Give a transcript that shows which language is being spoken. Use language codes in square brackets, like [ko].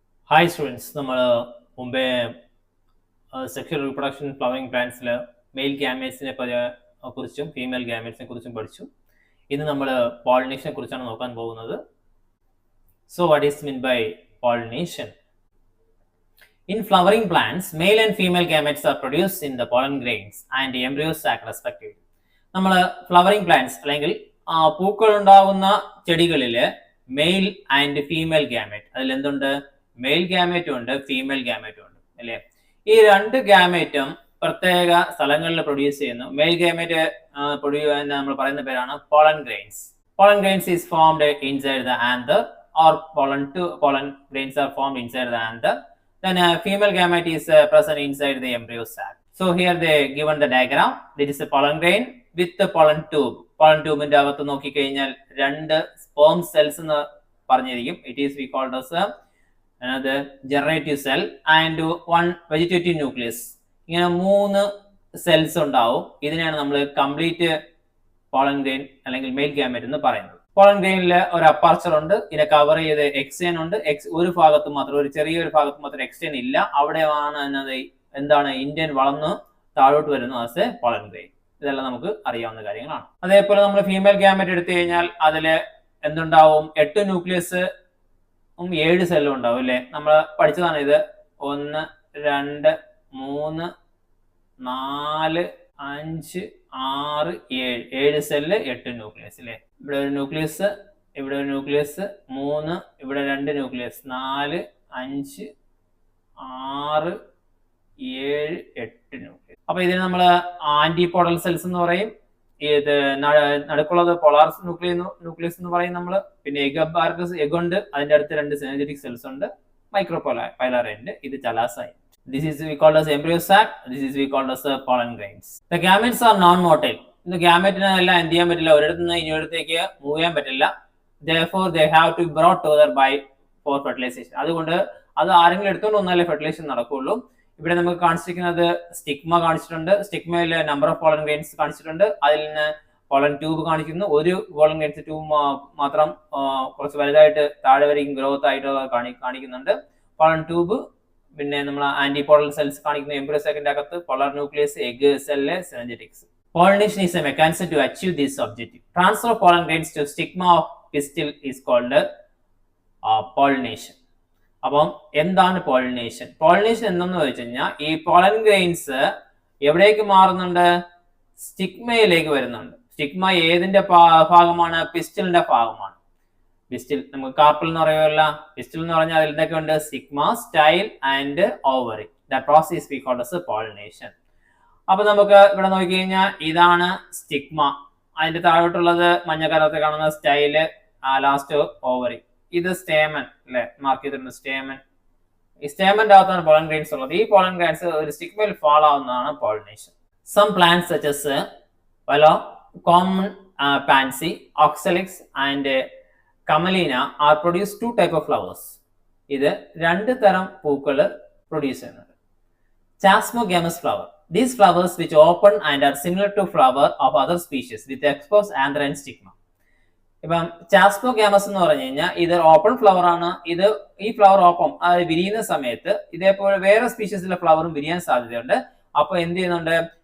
[en] Hi students, [ml] നമ്മൾ മുമ്പേ sexual reproduction flowering പ്ലാന്റ്സിൽ mail ഗാമേറ്റ്സിനെ കുറിച്ചും ഫീമെയിൽ ഗാമേറ്റ്സിനെ കുറിച്ചും പഠിച്ചു. ഇന്ന് നമ്മൾ പോളിനേഷനെ കുറിച്ചാണ് നോക്കാൻ പോകുന്നത്. [en] So what is mean by pollination? In flowering plants, male and female gametes are produced in the pollen grains and the embryo sac respectively. [ml] നമ്മൾ ഫ്ലവറിംഗ് പ്ലാന്റ്സ് അല്ലെങ്കിൽ പൂക്കൾ ഉണ്ടാകുന്ന ചെടികളിൽ മെയിൽ ആൻഡ് ഫീമെയിൽ ഗാമേറ്റ്, അതിൽ എന്തുണ്ട്? മെയിൽ ഗാമേറ്റും ഉണ്ട്, female ഗാമേറ്റും ഉണ്ട് അല്ലേ. ഈ രണ്ട് ഗാമേറ്റും പ്രത്യേക സ്ഥലങ്ങളിൽ പ്രൊഡ്യൂസ് ചെയ്യുന്നു. മെയിൽ ഗാമേറ്റ് നമ്മൾ പറയുന്ന പേരാണ് pollen grains. [en] Pollen grains is formed inside the anther, or pollen grains are formed inside the anther. Then female gamete is present inside the embryo sac. So here they given the diagram. This is a pollen grain with the pollen tube. [ml] Pollen tube ന്റെ അകത്ത് നോക്കി കഴിഞ്ഞാൽ രണ്ട് sperm cells എന്ന് പറഞ്ഞിരിക്കും. [en] It is we called as another generative cell and one vegetative nucleus. [ml] ഇങ്ങനെ മൂന്ന് cells ഉണ്ടാവും. ഇതിനെയാണ് നമ്മൾ കംപ്ലീറ്റ് പോളൻ ഗ്രെയിൻ അല്ലെങ്കിൽ മെയിൽ ഗാമേറ്റ് എന്ന് പറയുന്നത്. പോളൻ ഗ്രെയിനിൽ ഒരു അപ്പർച്ചർ ഉണ്ട്, ഇതിനെ കവർ ചെയ്ത് എക്സ്റ്റേൻ ഉണ്ട്. ഒരു ഭാഗത്ത് മാത്രം, ഒരു ചെറിയൊരു ഭാഗത്ത് മാത്രം എക്സ്റ്റേൻ ഇല്ല. അവിടെയാണ് എന്താണ് ഇന്ത്യൻ വളർന്ന് താഴോട്ട് വരുന്നത് ആസ് എ പോളൻ ഗ്രെയിൻ. ഇതെല്ലാം നമുക്ക് അറിയാവുന്ന കാര്യങ്ങളാണ്. അതേപോലെ നമ്മൾ ഫീമെയിൽ ഗാമേറ്റ് എടുത്തു കഴിഞ്ഞാൽ അതിൽ എന്തുണ്ടാവും? 8 ന്യൂക്ലിയസ് 7 സെല്ലും ഉണ്ടാവും അല്ലെ. നമ്മൾ പഠിച്ചതാണ് ഇത്. 1 2 3 4 5 6 7 സെല്ല് 8 ന്യൂക്ലിയസ് അല്ലെ. ഇവിടെ ഒരു ന്യൂക്ലിയസ്, ഇവിടെ ഒരു ന്യൂക്ലിയസ്, 3 ഇവിടെ 2 ന്യൂക്ലിയസ്, 4 5 6 7 8 ന്യൂക്ലിയസ്. അപ്പൊ ഇതിന് നമ്മൾ ആന്റിപോഡൽ സെൽസ് എന്ന് പറയും. ഇത് നടുക്കുള്ളത് പോളാർ ന്യൂക്ലിയസ് എന്ന് പറയും നമ്മൾ. പിന്നെ എഗ് ഉണ്ട്, അതിന്റെ അടുത്ത് 2 സിനർജറ്റിക് സെൽസ് ഉണ്ട്. മൈക്രോപൈലാർ എൻഡ്, ഇത് ചലാസൈൻ. [en] This is we called as embryo sac. This is we called as pollen grains. The gametes are non-motile. [ml] The gametine എല്ലാം എന്ത് ചെയ്യാൻ പറ്റില്ല, ഒരിടത്ത് നിന്ന് ഇനിയൊരിടത്തേക്ക് മൂവ് ചെയ്യാൻ പറ്റില്ല. [en] Therefore they have to be brought together for fertilization. [ml] അതുകൊണ്ട് അത് ആരെങ്കിലും എടുത്തുകൊണ്ട് വന്നാലേ ഫെർട്ടിലൈസേഷൻ നടക്കുകയുള്ളൂ. ഇവിടെ നമുക്ക് കാണിച്ചിരിക്കുന്നത് സ്റ്റിഗ്മ കാണിച്ചിട്ടുണ്ട്. സ്റ്റിഗ്മയിൽ നമ്പർ ഓഫ് പോളൻ ഗ്രെയിൻസ് കാണിച്ചിട്ടുണ്ട്. അതിൽ നിന്ന് പോളൻ ട്യൂബ് കാണിക്കുന്നു. ഒരു പോളൻ ഗ്രെയിൻസ് ട്യൂബ് മാത്രം കുറച്ച് വലുതായിട്ട് താഴെ വരെയും ഗ്രോത്ത് ആയിട്ട് കാണിക്കുന്നുണ്ട്. പോളൻ ട്യൂബ്, പിന്നെ നമ്മൾ ആന്റിപോഡൽ സെൽസ് കാണിക്കുന്ന എംബ്രിയോ സാക്കിന്റെ അകത്ത് polar nucleus, egg cell, സിനർജറ്റിക്സ്. [en] Pollination is a mechanism to achieve this objective. Transfer of pollen grains to stigma of pistil is called pollination. [ml] അപ്പം എന്താണ് പോളിനേഷൻ? പോളിനേഷൻ എന്തെന്ന് വെച്ച് കഴിഞ്ഞാൽ ഈ പോളൻ ഗ്രെയിൻസ് എവിടേക്ക് മാറുന്നുണ്ട്? സ്റ്റിഗ്മയിലേക്ക് വരുന്നുണ്ട്. സ്റ്റിഗ്മ ഏതിന്റെ ഭാഗമാണ്? പിസ്റ്റലിന്റെ ഭാഗമാണ്. പിസ്റ്റൽ നമുക്ക് കാർപ്പിൽ എന്ന് പറയുമല്ല. പിസ്റ്റൽ എന്ന് പറഞ്ഞാൽ അതിൽ എന്തൊക്കെ ഉണ്ട്? Stigma, style and ovary. [en] The process we called as pollination. [ml] അപ്പൊ നമുക്ക് ഇവിടെ നോക്കി കഴിഞ്ഞാൽ ഇതാണ് സ്റ്റിഗ്മ, അതിന്റെ താഴോട്ടുള്ളത് മഞ്ഞ കളറിൽ കാണുന്ന സ്റ്റൈല്, ലാസ്റ്റ് ഓവറി. ഇത് സ്റ്റേമൻ അല്ലെ, മാർക്ക് ചെയ്തിട്ടുണ്ട് സ്റ്റേമൻ. ഈ സ്റ്റേമന്റെ അകത്താണ് പോളൻ ഗ്രെയിൻസ് ഉള്ളത്. ഈ പോളൻ ഗ്രെയിൻസ് ഒരു സ്റ്റിഗ്മയിൽ ഫോളോ ആവുന്നതാണ് pollination. [en] Some plants such as common pansy, oxalis and commelina are produce 2 type of flowers. [ml] ഇത് 2 തരം പൂക്കൾ പ്രൊഡ്യൂസ് ചെയ്യുന്നുണ്ട്. ചാസ്മോഗാമസ് flower. [en] These flowers which open and are similar to flower of other species with exposed anther and stigma. [ml] ഇപ്പം ചാസ്മോഗാമസ് എന്ന് പറഞ്ഞു കഴിഞ്ഞാൽ ഇത് open flower ആണ്. ഈ ഫ്ലവർ ഓപ്പൺ വിരിയുന്ന സമയത്ത് ഇതേപോലെ വേറെ സ്പീഷീസിലെ ഫ്ലവറും വിരിയാൻ സാധ്യതയുണ്ട്. അപ്പൊ എന്ത് ചെയ്യുന്നുണ്ട്?